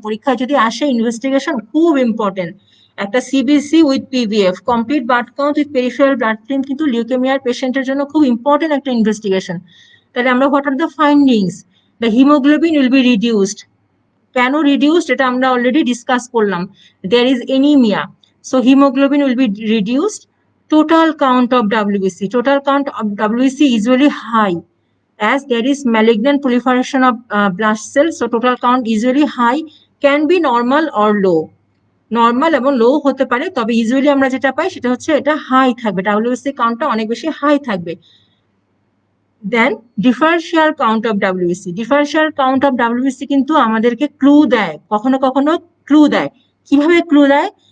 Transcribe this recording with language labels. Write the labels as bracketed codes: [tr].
[bn] পরীক্ষায় যদি আসে ইনভেস্টিগেশন খুব ইম্পর্টেন্ট। একটা CBC with পিভিএফ, complete blood count with peripheral blood film, কিন্তু লিউকেমিয়ার পেশেন্টের জন্য খুব ইম্পর্টেন্ট একটা ইনভেস্টিগেশন। তাহলে আমরা [en] What are the findings? The haemoglobin will be reduced. [bn] কেন রিডিউসড এটা আমরা অলরেডি ডিসকাস করলাম। [en] There is anaemia, so haemoglobin will be reduced. Total count of WBC. Total count of WBC usually high as there is malignant proliferation of blast cells. So total count usually high, can be normal or low. [bn] Normal এবং লো হতে পারে, তবে usually আমরা যেটা পাই সেটা হচ্ছে এটা high থাকবে, WBC কাউন্টটা অনেক বেশি হাই থাকবে। [en] Then differential count of WBC। [bn] Differential count of WBC কিন্তু আমাদেরকে ক্লু দেয়, কখনো কখনো ক্লু দেয়। কিভাবে ক্লু দেয়?